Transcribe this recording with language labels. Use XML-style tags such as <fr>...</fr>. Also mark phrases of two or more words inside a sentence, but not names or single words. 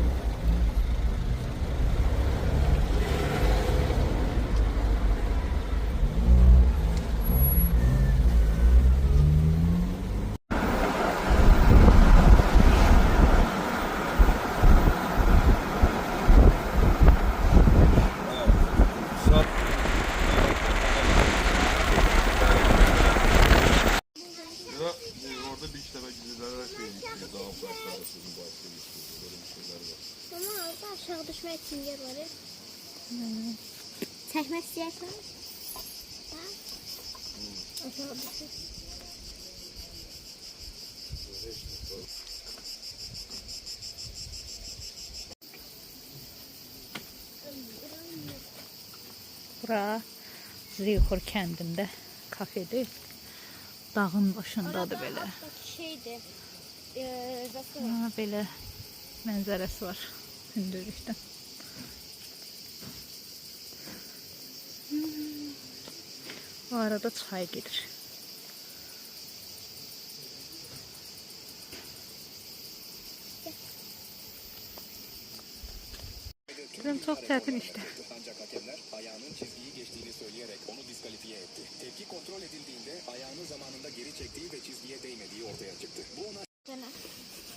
<tr>Orada bir işte gidiyorlar şey istiyor. Dağ başları sizin başları istiyor. Böyle bir şeyler var. Ama orada aşağı düşmek için yer var ya. Çekmek istiyorsan. Aşağı düşmek.</tr> <az>bura Zeyxur kəndində kafedir. Dağın başındadır belə. Şeydi. Ha, belə mənzərəsi var hündürlükdən. Bu arada çay gedir.</az> <tr>Kızım çok çətin işte. Ancak hakemler ayağının çizgiyi geçtiğini söyleyerek onu diskalifiye etti. Tepki kontrol edildiğinde ayağını zamanında geri çektiği ve çizgiye değmediği ortaya çıktı.</tr>